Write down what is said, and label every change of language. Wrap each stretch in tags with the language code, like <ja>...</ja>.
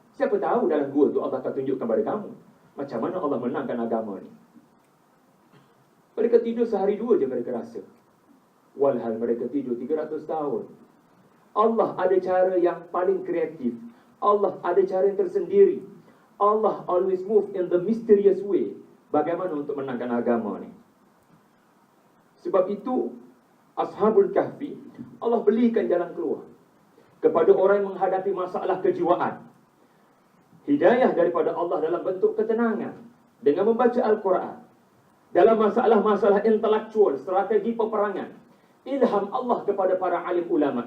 <ms>Siapa tahu dalam gua tu Allah akan tunjukkan kepada kamu macam mana Allah menangkan agama ni. Mereka tidur sehari dua je mereka rasa. Walhal mereka tidur 300 tahun. Allah ada cara yang paling kreatif. Allah ada cara yang tersendiri.</ms> <en>Allah always move in the mysterious way.</en> <ms>Bagaimana untuk menangkan agama ni? Sebab itu Ashabul Kahfi, Allah belikan jalan keluar kepada orang yang menghadapi masalah kejiwaan. Hidayah daripada Allah dalam bentuk ketenangan dengan membaca Al-Quran. Dalam masalah-masalah intelektual, strategi peperangan, ilham Allah kepada para alim ulama.</ms>